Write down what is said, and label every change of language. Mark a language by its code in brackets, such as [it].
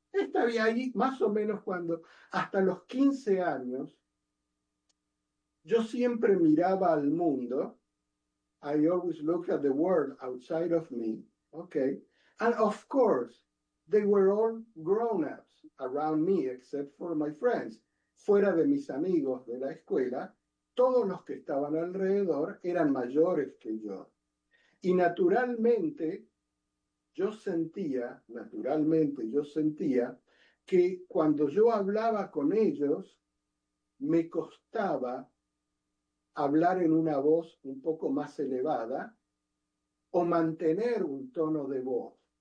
[es] Estaría allí más o menos cuando, hasta los 15 años, yo siempre miraba al mundo. [en] I always looked at the world outside of me. Okay. And of course, they were all grown-ups around me, except for my friends. [es] Fuera de mis amigos de la escuela, todos los que estaban alrededor eran mayores que yo. Y naturalmente yo sentía que cuando yo hablaba con ellos, me costaba hablar en una voz un poco más elevada o mantener un tono de voz.